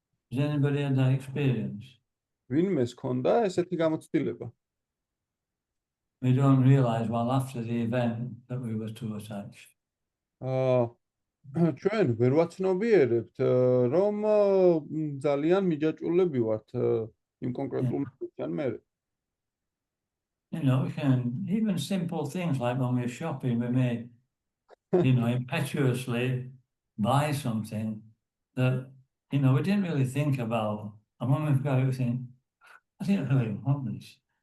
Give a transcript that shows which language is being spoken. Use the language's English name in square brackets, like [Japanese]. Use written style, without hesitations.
[English] Has anybody had that experience? [Georgian] ვინმეს ჰქონდა ესეთი გამოცდილება? [English] We don't realize well after the event that we were too attached. [Georgian] ჩვენ ვერ ვაცნობიერებთ რომ ძალიან მიჯაჭვულები ვართ იმ კონკრეტულ მომენტთან მერე. [English] We can, even simple things like when we're shopping, we may, impetuously buy something that, we didn't really think about. And when we've got it, we think, I didn't really want this.